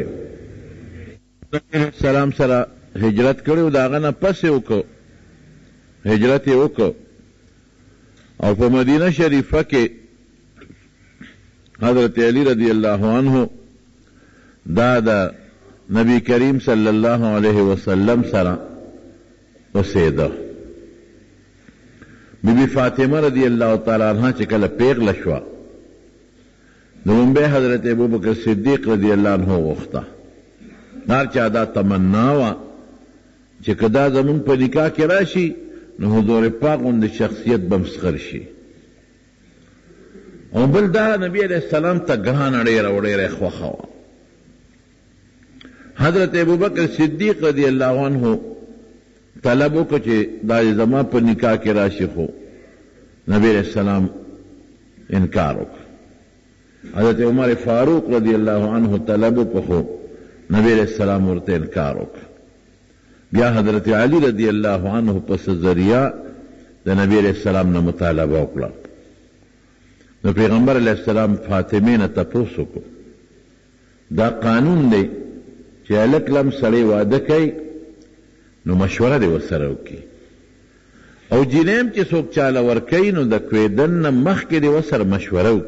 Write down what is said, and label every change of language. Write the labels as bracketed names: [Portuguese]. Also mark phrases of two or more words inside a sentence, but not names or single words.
[Pashto] نبی [Arabic] علیہ السلام [Pashto] سره هجرت کړی و، د هغه نه پس یې وکړ، هجرت یې وکړ او په مدینه شریفه کې حضرت علی [Arabic] رضی الله عنه [Pashto] دا د نبی کریم [Arabic] صلی الله علیه وسلم [Pashto] سره اوسېده. بی فاطمه [Arabic] رضی اللہ تعالی عنہ [Pashto] چې کله پیغله شوه نو لومبی حضرت ابوبکر صدیق [Arabic] رضی اللہ عنہ [Pashto] غوښته. هر چا دا تمنا وه چې که دا زمونږ په نکاح کې راشي نو حضور پاک غوندې شخصیت به مسخر شي. او بل دا نبی [Arabic] علیہ السلام [Pashto] ته ګرانه ډېره او ډېره خوښه وه. حضرت ابوبکر صدیق [Arabic] رضی اللہ عنہ [Pashto] طلب وکړه چې دا زما په نکاح کې راشي، خو نبی [Arabic] علیہ السلام [Pashto] انکار وکړ. حضرت عمر فاروق [Arabic] رضی اللہ عنہ [Pashto] طلب وکړه، خو نبی [Arabic] علیہ السلام [Pashto] ورته انکار وکړ. بیا حضرت علی [Arabic] رضی اللہ عنہ [Pashto] پس ذریعہ د نبی [Arabic] علیہ السلام [Pashto] نه مطالبه وکړه. نو پیغمبر [Arabic] علیہ السلام [Pashto] فاطمه نه تپوس وکړو. دا قانون دی چې هلک لم سړی واده کوي نو مشوره دی ورسره وکړي، او جینیم چې څوک چاله ورکوي نو د کوېدن نه مخکې دی ورسره مشوره وکړي.